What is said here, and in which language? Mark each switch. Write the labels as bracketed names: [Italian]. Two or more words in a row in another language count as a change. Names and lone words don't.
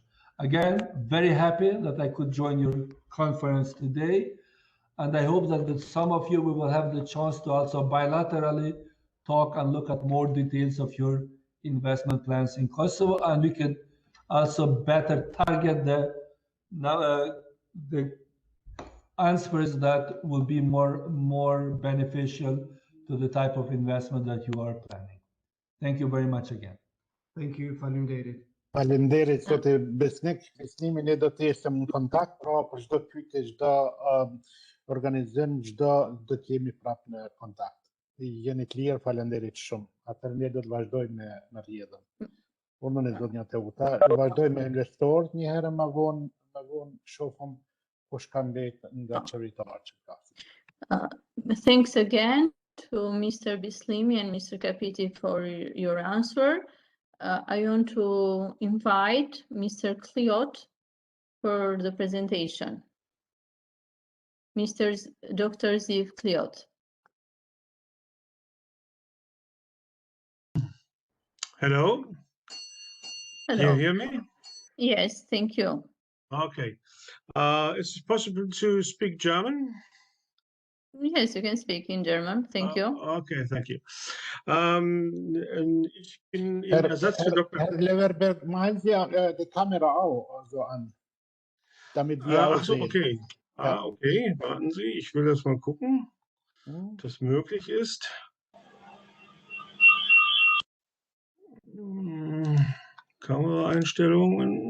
[English] Again, very happy that I could join your conference today, and I hope that some of you we will have the chance to also bilaterally talk and look at more details of your investment plans in Kosovo, and we can also better target the answers that will be more beneficial to the type of investment that you are planning. Thank you very much again. Thank you, [Albanian] faleminderit. Faleminderit, zoti Besnik, Bislimi, ne do të jemi në kontakt, pra për çdo pyetje, çdo organizim, çdo do të jemi prapë në kontakt. Jeni të lirë, faleminderit shumë. Atëherë ne do të vazhdojmë me rrjedhën. Punën e zonjës Teuta, vazhdojmë me investorët një herë më vonë shohim kush kanë vetë nga qeveritarët që flasin. [English] Thanks again to Mr. Bislimi and Mr. Kapiti for your answer. I want to invite Mr. Kliot for the presentation. Dr. Ziv Kliot. Hello. Hello. Can you hear me? Yes, thank you. Okay. Is it possible to speak German? Yes, you can speak in German. Thank you. Okay, thank you. [German] Ich bin im Ersatz für Dr. Herr Leverberg, machen Sie die Kamera auch so an, damit wir auch ach so, sehen. okay. Ja. Okay, warten Sie, ich will das mal gucken, ob das möglich ist. Kameraeinstellungen.